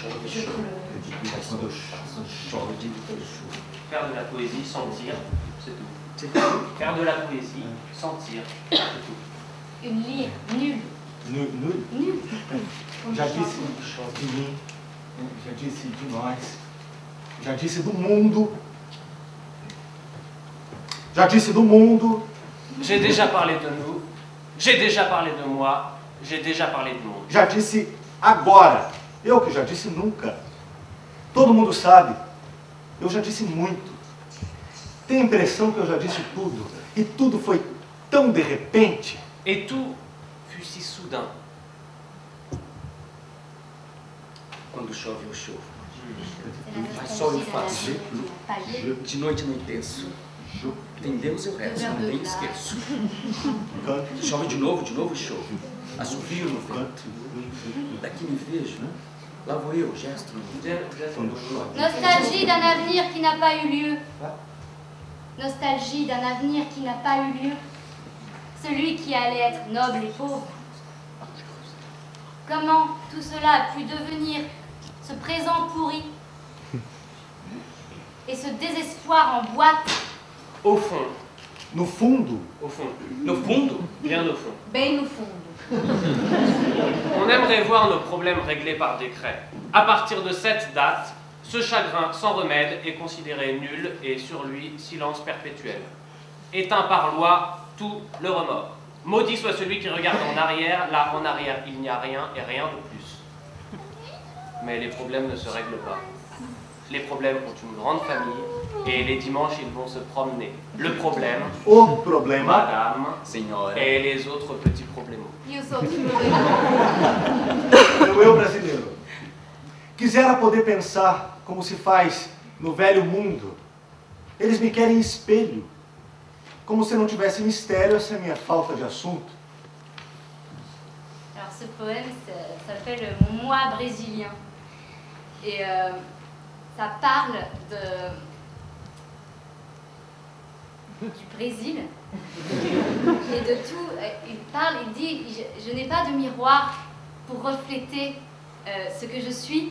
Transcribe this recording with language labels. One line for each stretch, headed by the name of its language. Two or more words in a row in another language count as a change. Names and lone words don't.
French: Faire de la poésie, sentir, c'est tout. Faire de la poésie, sentir, c'est tout. Une lyre nulle. Nul.
Portuguese: Já disse de mim, já disse de nós, já disse do mundo. Já disse do mundo.
French: J'ai déjà parlé de nous, j'ai déjà parlé de moi, j'ai déjà parlé du monde.
Portuguese: Já disse agora. Eu que já disse nunca. Todo mundo sabe. Eu já disse muito. Tenho a impressão que eu já disse tudo. E tudo foi tão de repente.
French: Et tout fut si soudain.
Portuguese: Quando chove, eu chovo. Mas só eu faço. De noite anoiteço. Tem Deus eu rezo, não nem esqueço. Chove de novo e chovo. Assovio no vento. Daqui me vejo, lá vou eu, gesto no vento.
French: Nostalgie d'un avenir qui n'a pas eu lieu. Nostalgie d'un avenir qui n'a pas eu lieu. Celui qui allait être noble et pauvre. Comment tout cela a pu devenir ce présent pourri et ce désespoir en boîte? Au fond.
Portuguese: No fundo.
French: Au fond.
Portuguese: No fundo?
French: Bien au fond.
Portuguese: Bem no fundo.
French: On aimerait voir nos problèmes réglés par décret. À partir de cette date, ce chagrin sans remède est considéré nul et sur lui, silence perpétuel. Éteint par loi, tout le remords. Maudit soit celui qui regarde en arrière, là en arrière il n'y a rien et rien de plus. Mais les problèmes ne se règlent pas. Les problèmes ont une grande famille et les dimanches ils vont se promener. Le problème,
Portuguese: O problema,
French: madame,
Portuguese: Senhora.
French: et les autres petits problèmes.
Portuguese: E os outros problemas? eu brasileiro, quisera poder pensar como se faz no velho mundo. Eles me querem espelho, como se não tivesse mistério essa minha falta de assunto.
French: Alors ce poème s'appelle Moi brésilien. Et ça parle du Brésil et de tout. Il dit, je n'ai pas de miroir pour refléter ce que je suis.